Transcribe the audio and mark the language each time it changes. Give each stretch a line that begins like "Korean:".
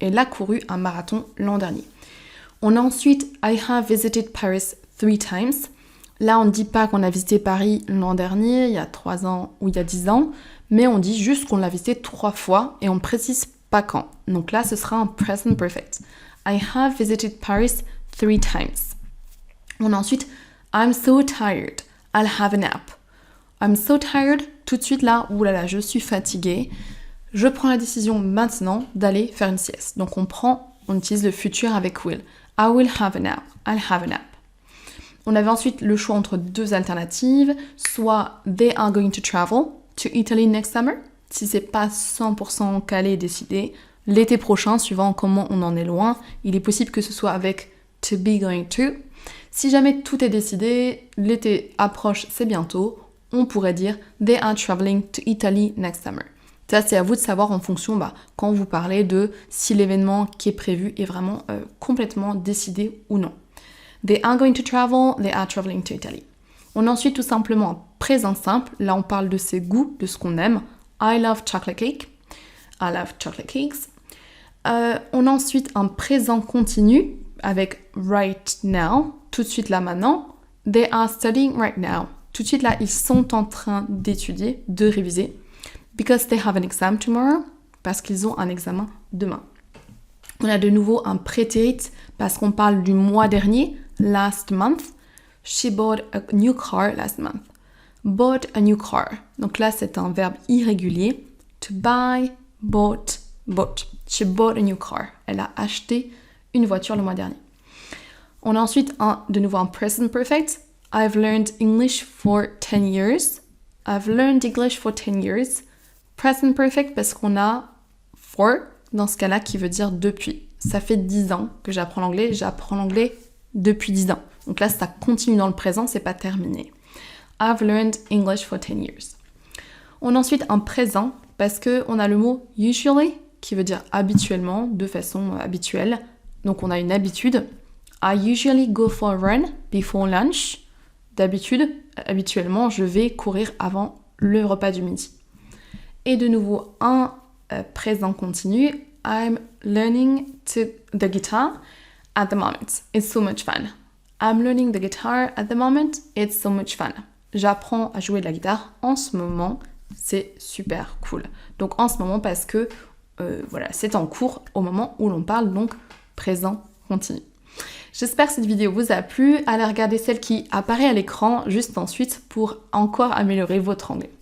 French: Elle a couru un marathon l'an dernier. On a ensuite «
English: I have visited Paris 3 times ».
French: Là, on ne dit pas qu'on a visité Paris l'an dernier, il y a 3 ans ou il y a 10 ans, mais on dit juste qu'on l'a visité 3 fois et on ne précise pas quand. Donc là, ce sera un present perfect.
English: I have visited Paris 3 times.
French: On a ensuite
English: I'm so tired. I'll have a nap. I'm so tired.
French: Tout de suite là, oulala, je suis fatiguée. Je prends la décision maintenant d'aller faire une sieste. Donc on utilise le futur avec will.
English: I will have a nap. I'll have a nap.
French: On avait ensuite le choix entre 2 alternatives, soit
English: they are going to travel to Italy next summer.
French: Si c'est pas 100% calé et décidé, L'été prochain, suivant comment on en est loin, il est possible que ce soit avec to be going to. Si jamais tout est décidé, l'été approche, c'est bientôt, on pourrait dire
English: they are traveling to Italy next summer.
French: Ça, c'est à vous de savoir en fonction, quand vous parlez de si l'événement qui est prévu est vraiment complètement décidé ou non.
English: They are going to travel, they are traveling to Italy.
French: On a ensuite tout simplement un présent simple. Là, on parle de ses goûts, de ce qu'on aime.
English: I love chocolate cake. I love chocolate cakes.
French: On a ensuite un présent continu avec right now, tout de suite là maintenant.
English: They are studying right now.
French: Tout de suite là, ils sont en train d'étudier, de réviser.
English: Because they have an exam tomorrow.
French: Parce qu'ils ont un examen demain. On a de nouveau un prétérit parce qu'on parle du mois dernier, last month.
English: She bought a new car last month. Bought a new car.
French: Donc là, c'est un verbe irrégulier. To buy, bought, bought.
English: She bought a new car.
French: Elle a acheté une voiture le mois dernier. On a ensuite de nouveau un present perfect.
English: I've learned English for 10 years. I've learned English for 10 years.
French: Present perfect parce qu'on a for dans ce cas-là qui veut dire depuis. Ça fait 10 ans que j'apprends l'anglais. J'apprends l'anglais depuis 10 ans. Donc là, ça continue dans le présent, c'est pas terminé.
English: I've learned English for 10 years.
French: On a ensuite un présent parce qu'on a le mot usually qui veut dire habituellement, de façon habituelle. Donc on a une habitude.
English: I usually go for a run before lunch.
French: D'habitude, habituellement, je vais courir avant le repas du midi. Et de nouveau, un présent continu.
English: I'm learning the guitar at the moment. It's so much fun. I'm learning the guitar at the moment. It's so much fun.
French: J'apprends à jouer de la guitare en ce moment. C'est super cool. Donc en ce moment parce que c'est en cours au moment où l'on parle, donc présent continu. J'espère que cette vidéo vous a plu. Allez regarder celle qui apparaît à l'écran juste ensuite pour encore améliorer votre anglais.